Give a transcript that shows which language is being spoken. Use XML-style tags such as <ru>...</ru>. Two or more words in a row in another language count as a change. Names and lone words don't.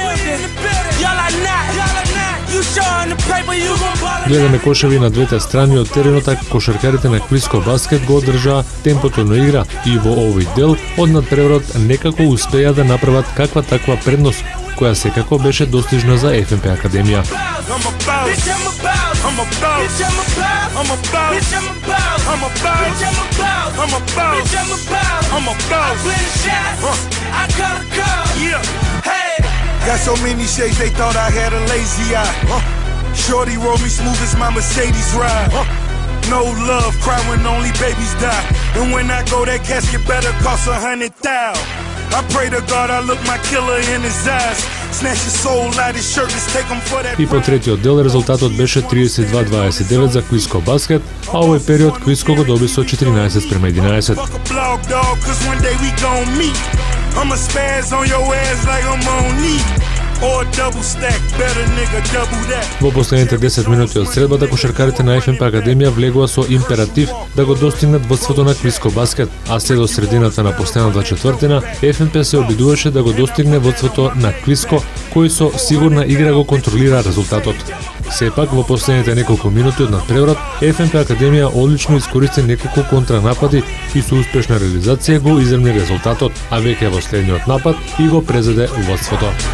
<mk>Гледаме кошеви на двете страни од теренот, така кошаркарите на Квиско баскет го одржаа темпото на игра и во овој дел од надпреварот некако успеа да направат каква таква предност, која секако беше достижна за ФНП Академија.</mk> <en>Got so many shades, they thought I had a lazy eye. Shorty roll me smooth as my Mercedes ride. No love, cry when only babies die. And when I go, that casket better cost 100,000. I pray to God I look my killer in his eyes. Snatch his soul out his shirt, let's take him for that.</en> <mk>И по третиот дел резултатот беше 32-29 за Квиско баскет, а овој период Квиско го доби со 14:11.</mk> <en>I'ma spaz on your ass like I'm on knee. Or double stack, better nigga, double that.</en> <mk>Во последните 10 минути од средбата кошаркарите на ФНП Академија влегоа со императив да го достигнат водството на Квиско баскет, а се до средината на последната четвртина ФНП се обидуваше да го достигне водството на Квиско, кој со сигурна игра го контролира резултатот. Сепак во последните неколку минути од надпреварот ФНП Академија одлично искористи неколку контранапади и со успешна реализација го изравни резултатот, а веќе во следниот напад и го презеде водството.</mk>